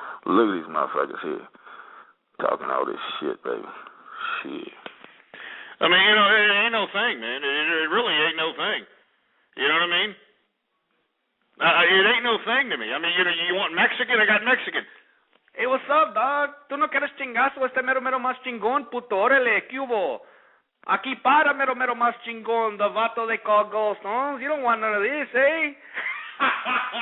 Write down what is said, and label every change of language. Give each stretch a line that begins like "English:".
English: Look at these motherfuckers here. Talking all this shit, baby. Shit. I mean, it ain't no thing, man. It really ain't no thing. You know what I mean? It ain't no thing to me. I mean, you want Mexican? I got Mexican. Hey, what's up, dog?
Spanish: ¿Tú no quieres chingazo este mero más chingón, puto? Órale, ¿qué hubo? Aquí para mero más chingón,
English: the vato they call Ghost, huh? You don't want none of this, eh?